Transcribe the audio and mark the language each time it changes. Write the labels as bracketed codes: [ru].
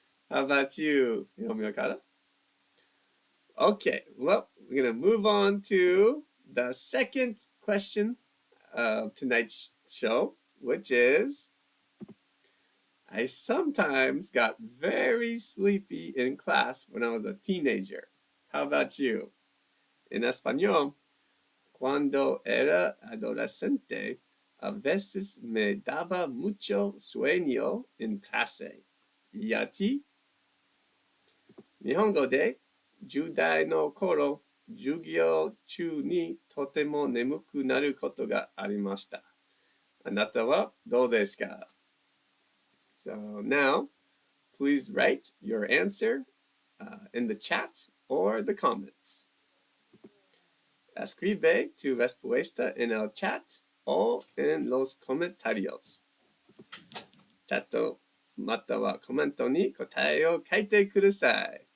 [en] How about you, Hirome Kara? Okay, well, we're gonna move on to the second question of tonight's show, which is, I sometimes got very sleepy in class when I was a teenager. How about you? [es] En español, cuando era adolescente, a veces me daba mucho sueño en clase. ¿Y a ti? [ja] 日本語で10代の頃、授業中にとても眠くなることがありました。あなたはどうですか? [en] So now, please write your answer in the chat or the comments. [es] Escribe tu respuesta en el chat o en los comentarios. [ja] チャットまたはコメントに答えを書いてください。